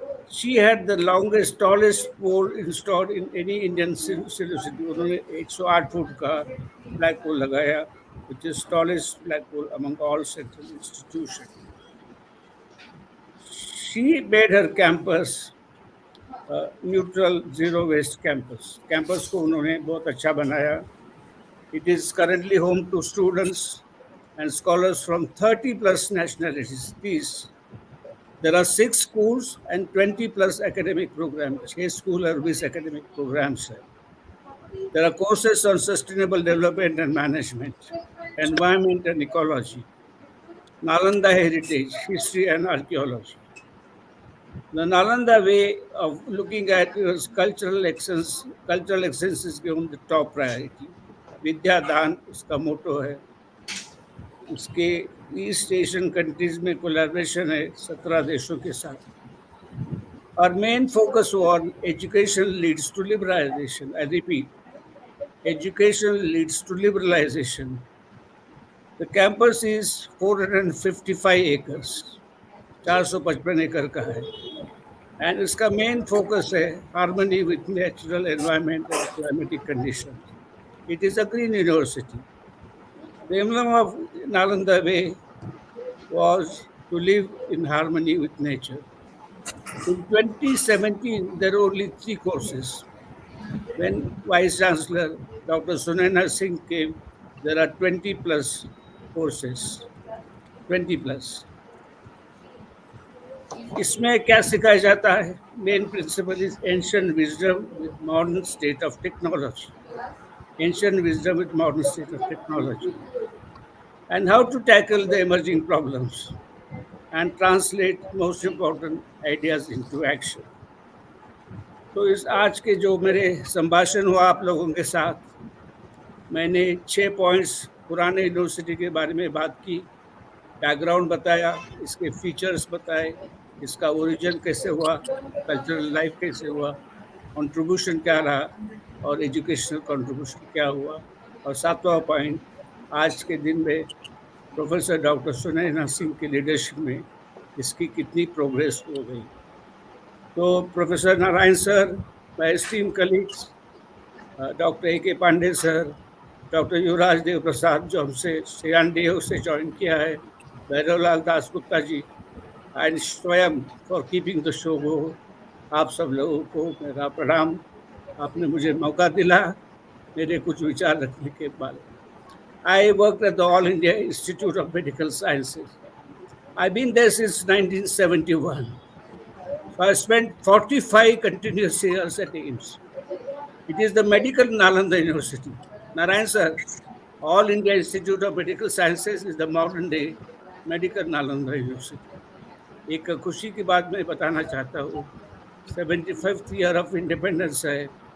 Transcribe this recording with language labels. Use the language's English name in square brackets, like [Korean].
[English] She had the longest, tallest pole installed in any Indian university. [Hindi] उन्होंने 108 foot का flag पोल लगाया, [English] which is tallest flag pole among all central institutions. She made her campus neutral, zero waste campus. [Hindi] Campus को उन्होंने बहुत अच्छा बनाया. [English] It is currently home to students and scholars from 30 plus nationalities. These there are 6 schools and 20 plus academic programs. [Hindi] 6 school और 20 academic programs है. [English] There are courses on sustainable development and management, environment and ecology, Nalanda heritage, history and archaeology. The Nalanda way of looking at is cultural excellence. Cultural excellence is given the top priority. [Hindi] विद्या दान उसका मोटो है. उसके east Asian countries में collaboration है 17 देशों के साथ. [English] Our main focus on education leads to liberalization. I repeat, education leads to liberalization. The campus is 455 acres, [Hindi] 455 एकड़ का है. [English] And इसका main focus है harmony with natural environment and climatic conditions. It is a green university. The emblem of Nalanda Way was to live in harmony with nature. In 2017, there were only 3 courses. When Vice Chancellor Dr. Sunaina Singh came, there are 20 plus courses. 20 plus. [Hindi] इसमें क्या सिखाया जाता है? [English] Main principle is ancient wisdom with modern state of technology. Ancient wisdom with modern state of technology. And how to tackle the emerging problems and translate most important ideas into action. [Hindi] तो इस आज के जो मेरे संभाषण हुआ आप लोगों के साथ, मैंने 6 पॉइंट्स पुराने यूनिवर्सिटी के बारे में बात की, बैकग्राउंड बताया, इसके फीचर्स बताए, इसका ओरिजिन कैसे हुआ, कल्चरल लाइफ कैसे हुआ, कंट्रीब्यूशन क्या रहा और एजुकेशनल कंट्रीब्यूशन क्या हुआ. और 7वां पॉइंट, आज के दिन में प्रोफेसर डॉक्टर सुनैना सिंह की लीडरशिप में इसकी कितनी प्रोग्रेस हो गई. तो professor Narayan sir, my esteemed colleagues, doctor A के पांडे सर, डॉक्टर युवराज देव प्रसाद जो हमसे सीआनडीओ से ज्वाइन किया है, भैरवलाल दास गुप्ता जी, एंड स्वयं फॉर कीपिंग द शो गो. आप सब लोगों को मेरा प्रणाम. आपने मुझे मौका दिला मेरे कुछ विचार रखने के बाद. [English] I worked at the All India Institute of Medical Sciences. I've been there since 1971. So I spent 45 continuous years at AIIMS. It is the medical Nalanda University. Narayan sir, All India Institute of Medical Sciences is the modern day medical Nalanda University. [Hindi] एक खुशी की बात मैं बताना चाहता हूँ, [English] 75th year of independence [Hindi] है.